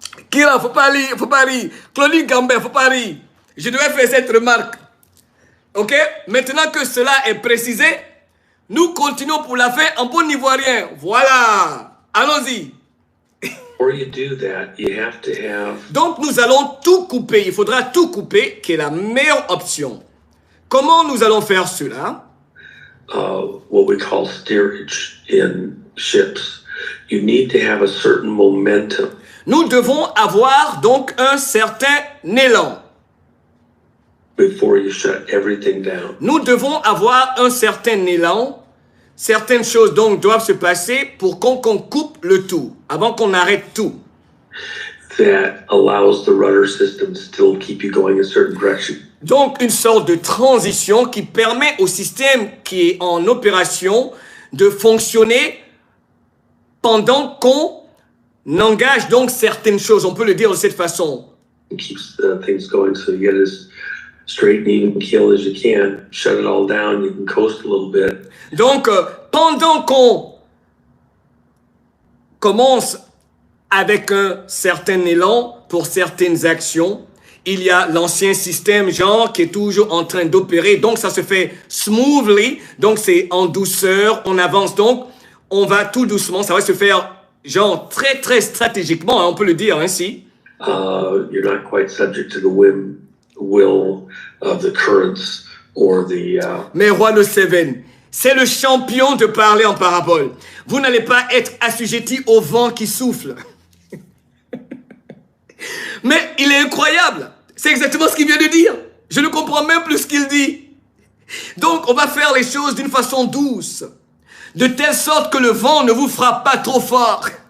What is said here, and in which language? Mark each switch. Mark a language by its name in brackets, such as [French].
[French] Kira, faut pas rire. Claudine Gambert, faut pas rire. Je devais faire cette remarque. Ok? Maintenant que cela est précisé, nous continuons pour la fin en bon ivoirien. Voilà. Allons-y. [English] Before you do that, you have to have... [French] Donc, nous allons tout couper. Il faudra tout couper, qui est la meilleure option. Comment nous allons faire cela? [English] What we call steerage in ships. You need to have a certain momentum. [French] Nous devons avoir donc un certain élan. [English] Before you shut everything down. [French] Nous devons avoir un certain élan. Certaines choses donc doivent se passer pour qu'on coupe le tout, avant qu'on arrête tout. [English] That allows the rudder system to still keep you going a certain direction. [French] Donc une sorte de transition qui permet au système qui est en opération de fonctionner pendant qu'on engage donc certaines choses. On peut le dire de cette façon. [English] It keeps things going, so you get as straight and even keel as you can. Shut it all down, you can coast a little bit. [French] Donc, pendant qu'on commence avec un certain élan pour certaines actions, il y a l'ancien système genre qui est toujours en train d'opérer. Donc, ça se fait smoothly. Donc, c'est en douceur, on avance. Donc, on va tout doucement. Ça va se faire genre très, très stratégiquement, hein, on peut le dire ainsi. [English] You're not quite subject to the will of the currents or the... [French] Mais Roi de Seven, c'est le champion de parler en parabole. Vous n'allez pas être assujetti au vent qui souffle. Mais il est incroyable. C'est exactement ce qu'il vient de dire. Je ne comprends même plus ce qu'il dit. Donc, on va faire les choses d'une façon douce. De telle sorte que le vent ne vous frappe pas trop fort.